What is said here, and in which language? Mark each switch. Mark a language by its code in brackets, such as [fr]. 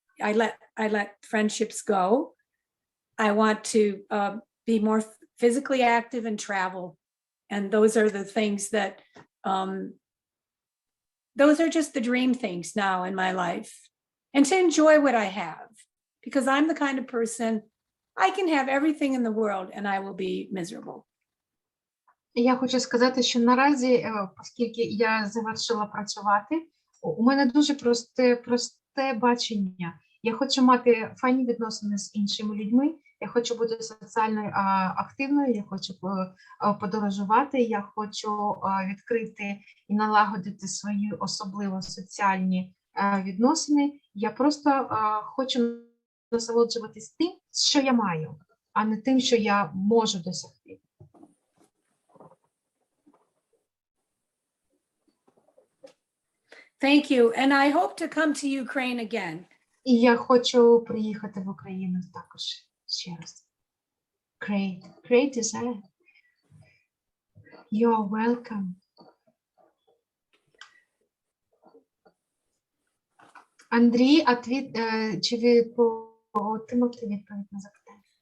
[en] I let friendships go. I want to be more physically active and travel. And those are the things that, those are just the dream things now in my life. And to enjoy what I have, because I'm the kind of person, I can have everything in the world and I will be miserable. [uk] Я хочу сказати, що наразі, оскільки я завершила працювати, у мене дуже просте бачення. Я хочу мати файні відносини з іншими людьми, я хочу бути соціально активною, я хочу подорожувати, я хочу відкрити і налагодити свої особливо соціальні відносини. Я просто хочу насолоджуватись тим, що я маю, а не тим, що я можу досягти. [en] Thank you. And I hope to come to Ukraine again. [uk] І я хочу приїхати в Україну також ще раз. [en] Great desire. You're welcome. [uk] Андрій, чи ви отримали відповідь на запитання?